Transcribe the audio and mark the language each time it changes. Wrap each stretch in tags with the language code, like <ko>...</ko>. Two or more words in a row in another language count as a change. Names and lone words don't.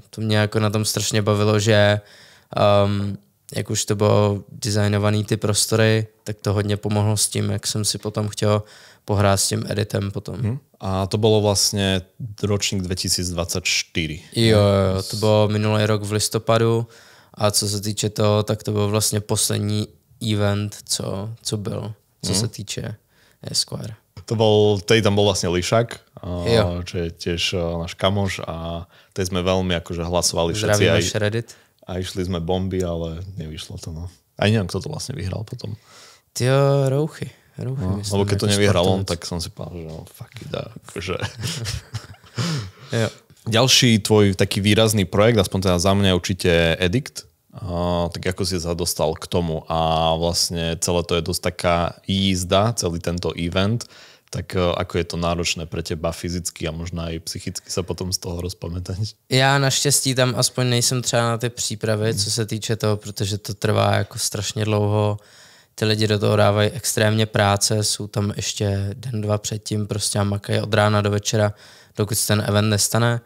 <cs>To mě jako na tom strašně bavilo, že jak už to bylo designovaný ty prostory, tak to hodně pomohlo s tím, jak jsem si potom chtěl pohrát s tím editem potom. A to bylo vlastně ročník 2024. Jo, to bylo minulý rok v listopadu a co se týče toho, tak to byl vlastně poslední event, co byl, co se týče Esquire.</cs> <sk>Tam bol vlastne Lišak, čo je tiež náš kamoš a tej sme veľmi akože hlasovali všetci. Zdravíme Shreddit. A išli sme bomby, ale nevyšlo to. No. Aj neviem, kto to vlastne vyhral potom.</sk> <cs>Tyjo, Rouchy.</cs> <sk>No, lebo keď to nevyhral on, tak som si povedal, že no,</sk> <en>fuck it,</en> <sk>akože. Ďalší tvoj taký výrazný projekt, aspoň teda za mňa určite Edict. Tak ako si sa dostal k tomu a vlastne celé to je dosť taká jízda, celý tento event, tak ako je to náročné pre teba fyzicky a možná i psychicky sa potom z toho rozpamätať?</sk> <cs>Já naštěstí tam aspoň nejsem třeba na ty přípravy, co se týče toho, protože to trvá jako strašně dlouho. Ty lidi do toho dávají extrémně práce, jsou tam ještě den, dva předtím prostě a makají od rána do večera, dokud se ten event nestane.</cs>